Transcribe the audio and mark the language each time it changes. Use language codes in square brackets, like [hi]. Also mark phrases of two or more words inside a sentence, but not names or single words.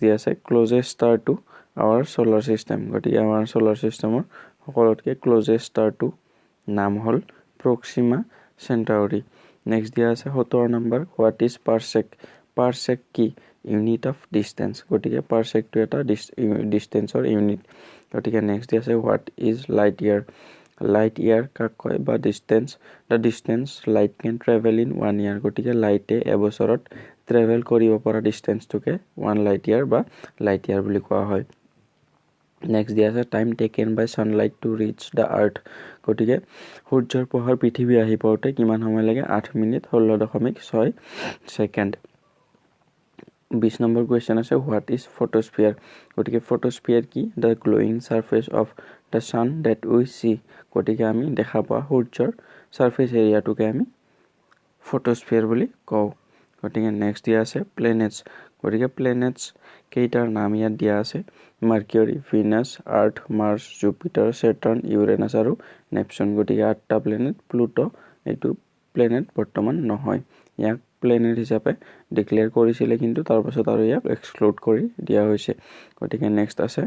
[as] দিয়া আছে [en] closest star to our solar system [as] গতিকে আমাৰ সোলাৰ সিস্টেমৰ সকলোতকৈ ক্লোজেষ্ট ষ্টাৰটো নাম হল প্ৰক্সিমা চেন্টাউৰি নেক্সট দিয়া আছে 17 নম্বৰ [en] what is parsec [as] কি [en] unit of distance [as] গতিকে পাৰসেকটো এটা ডিসটেন্সৰ ইউনিট গতিকে নেক্সট দিয়া আছে হোৱাট [en] is light year [as] কাক কয় বা [en] the distance light can travel in 1 year [as] গতিকে লাইটে এবছৰত ট্ৰেভেল কৰিব পৰা ডিসটেন্সটোকে 1 [en] light year [as] বা [en] light year [as] বুলি কোৱা হয় নেক্সট দিয়া আছে [en] time taken by sunlight to reach the earth [as] গতিকে সূৰ্যৰ পোহৰ পৃথিৱী আহি পাওঁতে কিমান সময় লাগে 8 মিনিট 16.6 সেকেন্ড 20 নম্বৰ কোৱেশ্চন আছে [en] what is photosphere [as] গতিকে ফটোস্ফিয়াৰ কি [en] the glowing surface of the sun that we [as] see গতিকে আমি দেখা পোৱা সূৰ্যৰ সাৰফেস এৰিয়াটোকে আমি ফটোস্ফিয়াৰ বুলি কও গতিকে নেক্সট দিয়া আছে প্লেনেটস গতিকে প্লেনেটছ কেইটাৰ নাম ইয়াত দিয়া আছে মাৰ্কিউৰী ভিনাছ আৰ্থ মাৰ্চ জুপিটাৰ সেটাৰ্ন ইউৰেনাছ আৰু নেপচুন গতিকে 8টা প্লেনেট প্লুটো এইটো প্লেনেট বৰ্তমান নহয় ইয়াক প্লেনেট হিচাপে ডিক্লেয়াৰ কৰিছিলে কিন্তু তাৰ পাছত আৰু ইয়াক এক্সক্লুড কৰি দিয়া হৈছে গতিকে নেক্সট